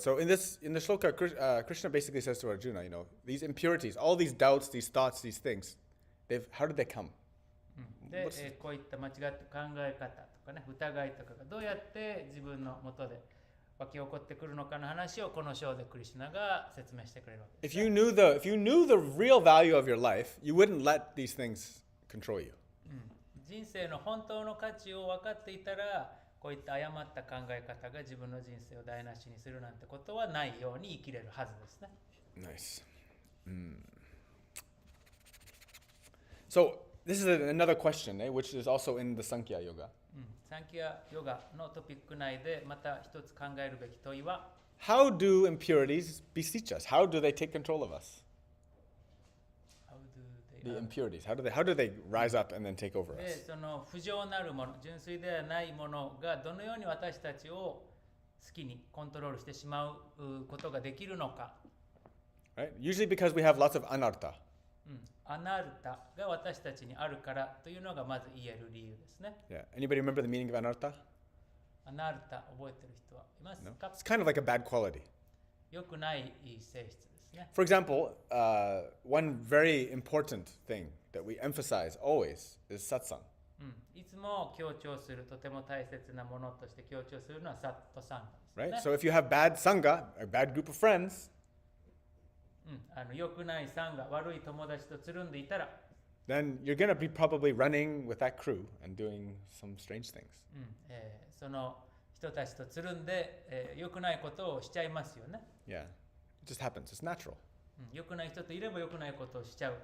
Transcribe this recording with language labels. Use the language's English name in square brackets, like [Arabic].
[English] So in the shloka, Krishna basically says to Arjuna, these impurities, all these doubts, these thoughts, these things, how did they come? [Japanese] で、こういった間違った考え方とかね、疑いとかがどうやって自分の元で湧き起こってくるのかの話をこの章でクリシュナが説明してくれるわけです。 [English] If you knew the real value of your life, you wouldn't let these things control you. [Japanese] 人生の本当の価値を分かっていたら、こういった誤った考え方が自分の人生を台無しにするなんてことはないように生きれるはずですね。 [English] Nice. So this is another question, which is also in the Sankhya Yoga. [Japanese] サンキャヨガのトピック内でまた一つ考えるべき問いは、 [English] how do impurities beseech us? How do they take control of us? How do The they- impurities. How do they rise up and then take over [Japanese] で [English] us? [Japanese] その不浄なるもの、純粋ではないものがどのように私たちを好きにコントロールしてしまうことができるのか。 [English] Right? Usually because we have lots of anartha. [Japanese] アナルタが私たちにあるからというのがまず言える理由ですね。 [English] Yeah. Anybody remember the meaning of anartha? [Japanese] アナルタ覚えてる人はいます [English] No. [Japanese] か？ [English] It's kind of like a bad quality. [Japanese] 良くない性質ですね。 [English] For example, one very important thing that we emphasize always is satsang. [Japanese] いつも強調する、とても大切なものとして強調するのはサットサンガ [English] Right? [Japanese] ですね。 [English] So if you have bad sangha, a bad group of friends, [Japanese] 良くないサンガ、悪い友達とつるんでいたら、 [English] then you're going to be probably running with that crew and doing some strange things. [Japanese] その人たちとつるんで、良くないことをしちゃいますよね。 [English] Yeah. It just happens. It's natural. [Japanese] 良くない人といれば良くないことをしちゃう。